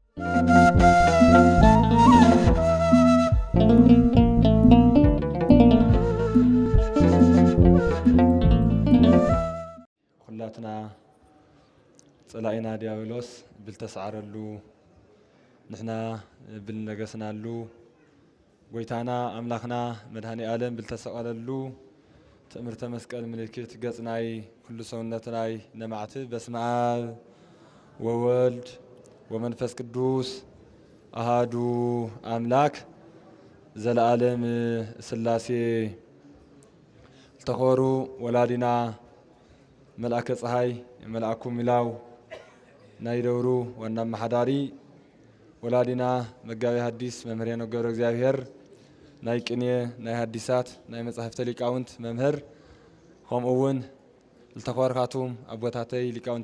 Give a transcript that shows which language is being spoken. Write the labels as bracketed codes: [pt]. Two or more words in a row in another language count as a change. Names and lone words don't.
[ti] ሁላትና ጽላኢና ዲያብሎስ ብልተሰዓረሉ ንሕና ብልነገስናሉ ጎይታና አምላኽና መድኃኔ ዓለም ብልተሰቀለሉ ትእምርተ መስቀል ምልክት ገጽናይ ኩሉ ሰውነትናይ ነማዕት [gez] በስመ አብ ወወልድ ወመንፈስ ቅዱስ አሃዱ አምላክ ዘለዓለም ሥላሴ [ti] ተኸሩ ወላዲና መልአከ ፀሐይ መልአኩ ሚላው ናይ ደብሩ ዋና መሓዳሪ ወላዲና መጋቢ ሐዲስ መምህር ገብረ እግዚአብሔር ናይ ቅኔ ናይ ሐዲሳት ናይ መጻሕፍተ ሊቃውንት መምህር ከምኡውን ዝተኸበርካቱም አቦታተይ ሊቃውንተ